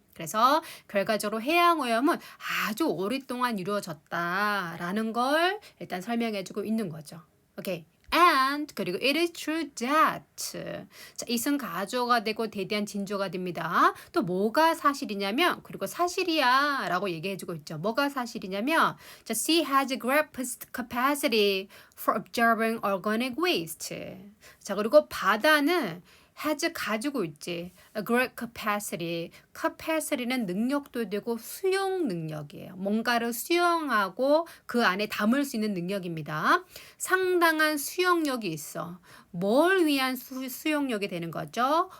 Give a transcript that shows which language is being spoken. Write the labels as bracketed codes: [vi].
[ko] 그래서 결과적으로 해양오염은 아주 오랫동안 이루어졌다라는 걸 일단 설명해주고 있는 거죠. 오케이. And 그리고 [en] it is true that [ko] 자, 이승 가조가 되고 대대한 진조가 됩니다. 또 뭐가 사실이냐면 그리고 사실이야 라고 얘기해주고 있죠. 뭐가 사실이냐면 자, [en] sea has a great capacity for absorbing organic waste. [ko] 자, 그리고 바다는 [en] has [ko] 가지고 있지. [en] A great capacity. [ko] capacity는 능력도 되고 수용 능력이에요. 뭔가를 수용하고 그 안에 담을 수 있는 능력입니다. 상당한 수용력이 있어. 뭘 위한 수용력이 되는 거죠?